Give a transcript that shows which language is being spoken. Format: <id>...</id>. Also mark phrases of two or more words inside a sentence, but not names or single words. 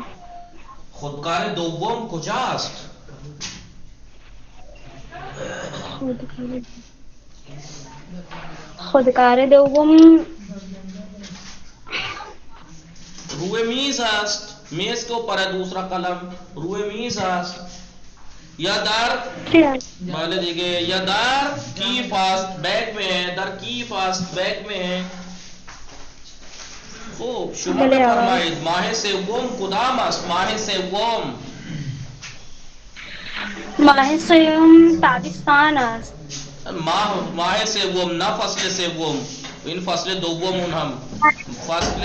<fa>خودکار دوم کجاست؟ خودکار دوم روی میز است.</fa> <ur>میز کے اوپر ہے دوسرا قلم.</ur> <fa>روی میز است. یا در بله دیگه. یا در کیف است</fa> <ur>بیگ میں ہے.</ur> <fa>در کیف است</fa> <ur>بیگ میں ہے.</ur> <fa>خوب شما بفرمایید ماه سوم کدام است؟ ماه سوم. ماه سوم تابستان است. ماه سوم نه فصل سوم. این فصل دوم هم فصل</fa>